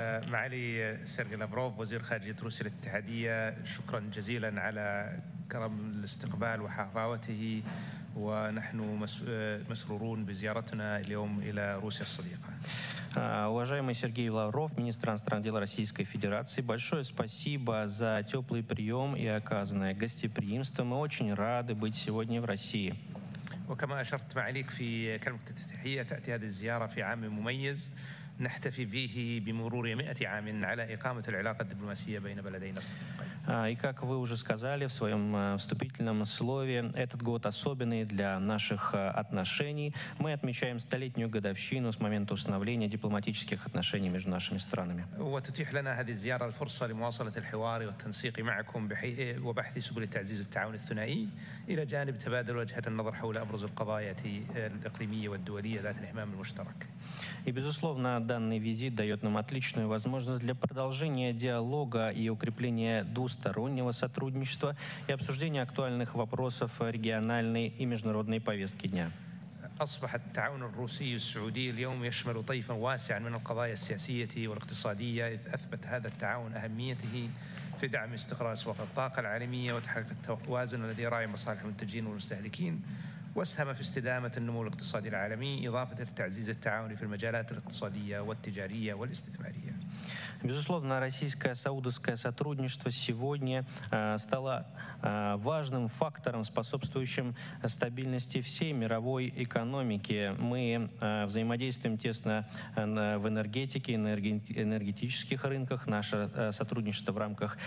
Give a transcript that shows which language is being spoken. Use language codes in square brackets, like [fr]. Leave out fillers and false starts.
[ar] معالي سيرجي لافروف وزير خارجية روسيا الاتحادية، شكرا جزيلا على كرم الاستقبال وحفاوته. ونحن مسرورون بزيارتنا اليوم إلى روسيا الصديقة. [ru] Уважаемый Сергей Лавров, министр иностранных дел Российской Федерации, большое спасибо за теплый прием и оказанное гостеприимство. Мы очень рады быть сегодня в России. [ar] وكما أشرت معاليك في كلمة الافتتاحية تأتي هذه الزيارة في عام مميز. نحتفي به بمرور 100 عام على إقامة العلاقة الدبلوماسية بين بلدينا [ru] И как вы уже сказали в своем вступительном слове, этот год особенный для наших отношений. Мы отмечаем столетнюю годовщину с момента установления дипломатических отношений между нашими странами. [ar] وتتيح لنا هذه الزيارة الفرصة لمواصلة الحوار والتنسيق معكم وبحث سبل تعزيز التعاون الثنائي إلى جانب تبادل وجهات النظر حول أبرز القضايا الإقليمية والدولية ذات الاهتمام المشترك. [ru] И, безусловно, данный визит дает нам отличную возможность для продолжения диалога и укрепления двустороннего сотрудничества и обсуждения актуальных вопросов региональной и международной повестки дня. [ar] أصبح التعاون الروسي السعودي اليوم يشمل طيفا واسعا من القضايا السياسية والاقتصادية إذ أثبت هذا التعاون أهميته في دعم استقرار سوق الطاقة العالمية وتحقيق التوازن الذي يراعي مصالح المنتجين والمستهلكين واسهم في استدامة النمو الاقتصادي العالمي إضافة لتعزيز التعاون في المجالات الاقتصادية والتجارية والاستثمارية. [ru] Безусловно, российско-саудовское сотрудничество сегодня стало важным фактором, способствующим стабильности всей мировой экономики. Мы взаимодействуем тесно в энергетике, энергетических рынках. Наше сотрудничество в рамках